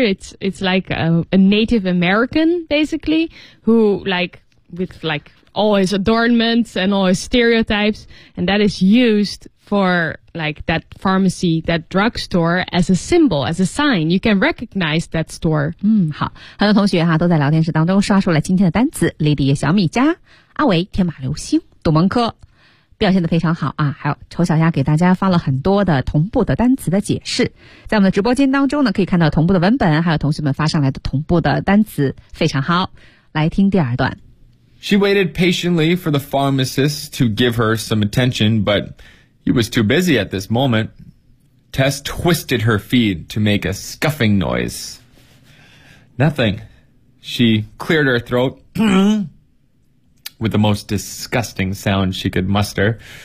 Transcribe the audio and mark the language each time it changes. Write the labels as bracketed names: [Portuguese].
[English] It's like a Native American, basically, who like with like all his adornments and all his stereotypes, and that is used for like that pharmacy, that drugstore as a symbol, as a sign. You can recognize that store. [Chinese] 嗯，好，很多同学哈都在聊天室当中刷出了今天的单词。莉莉、小米加、阿维、天马流星、董蒙科表现得非常好啊，还有丑小鸭给大家发了很多的同步的单词的解释。在我们的直播间当中呢，可以看到同步的文本，还有同学们发上来的同步的单词，非常好。来听第二段。 [English] She waited patiently for the pharmacist to give her some attention, but he was too busy at this moment. Tess twisted her feet to make a scuffing noise. Nothing. She cleared her throat with the most disgusting sound she could muster.